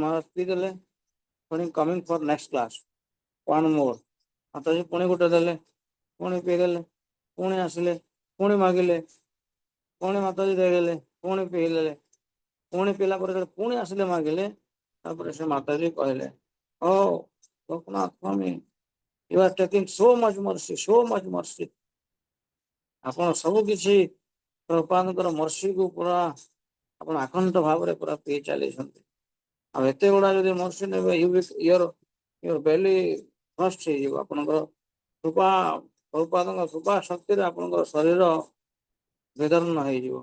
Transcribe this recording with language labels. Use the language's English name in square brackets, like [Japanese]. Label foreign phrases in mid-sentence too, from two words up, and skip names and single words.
[Odia] ମହାରାଜ ପିଇଦେଲେ, ପୁଣି [English] coming for next glass, one more, [Odia] ମାତାଜୀ ପୁଣି ଗୋଟେ ଦେଲେ, ପୁଣି ପିଇଦେଲେ, ପୁଣି ଆସିଲେ, ପୁଣି ମାଗିଲେ, ପୁଣି ମାତାଜୀ ଦେଇଦେଲେ, ପୁଣି ପିଇଦେଲେ, ପୁଣି ପିଇଲା ପରେ ପୁଣି ଆସିଲେ ମାଗିଲେ, ତାପରେ ସେ ମାତାଜୀ କହିଲେ, ଓ ଲୋକନାଥ ସ୍ୱାମୀ, [English] you are taking so much mercy, so much mercy, [Odia] ଆପଣ ସବୁ କିଛି ପ୍ରଭୁପାଦଙ୍କର ମର୍ସିକୁ ପୁରା ଆପଣ ଆକଣ୍ଠ ଭାବରେ ପୁରା ପିଇ ଚାଲିଛନ୍ତି, ଆଉ ଏତେ ଗୁଡା ଯଦି ମର୍ସି ନେବେ [English] your belly [Odia] ନଷ୍ଟ ହେଇଯିବ, ଆପଣଙ୍କର କୃପା ପ୍ରଭୁପାଦଙ୍କ କୃପା ଶକ୍ତିରେ ଆପଣଙ୍କର ଶରୀର ବିଦର୍ଣ ହେଇଯିବ।